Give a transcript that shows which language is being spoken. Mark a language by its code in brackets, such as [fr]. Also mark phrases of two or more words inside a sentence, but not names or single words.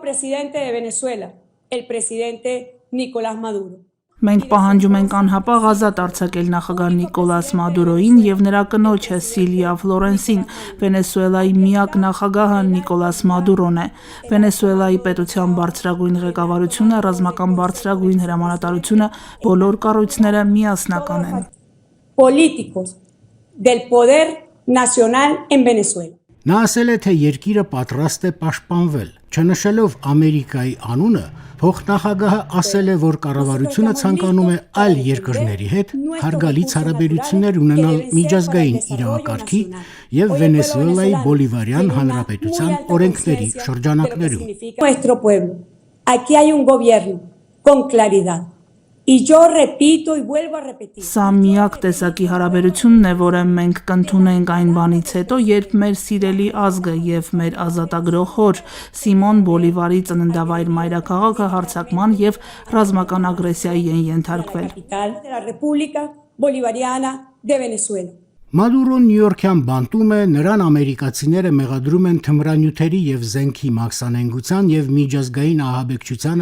[hy] Մենք պահանջում ենք անհապաղ ազատ արձակել նախագահ Նիկոլաս Մադուրոին եւ նրա կնոջը Սիլիա Ֆլորենսին։ Վենեսուելայի միակ նախագահը Նիկոլաս Մադուրոն է։ Վենեսուելայի պետության բարձրագույն ղեկավարությունը, ռազմական բարձրագույն հրամանատարությունը, բոլոր կառույցները միասնական են։ [es] Políticos del poder nacional en Venezuela. [hy] Նա ասել է, թե երկիրը պատրաստ է պաշտպանվել, չնշելով Ամերիկայի անունը, փոխնախագահը ասել է, որ կառավարությունը ցանկանում է այլ երկրների հետ հարգալից հարաբերություններ ունենալ միջազգային իրավակարգի եւ Վենեսուելայի Բոլիվարյան հանրապետության օրենքների շրջանակներում։ [es] Aquí hay un gobierno con claridad. Y yo repito y vuelvo a repetir. [hy] Սա միակ տեսակի հարաբերությունն է, որը մենք կընդունենք այն բանից հետո, երբ մեր սիրելի ազգը եւ մեր ազատագրող հոր Սիմոն Բոլիվարի ծննդավայր մայրաքաղաքը հարձակման եւ ռազմական ագրեսիայի են ենթարկվել։ Մադուրոն Նյու Յորքյան բանտում է, նրան ամերիկացիները մեղադրում են թմրանյութերի եւ զենքի մաքսանենգության եւ միջազգային ահաբեկչությանը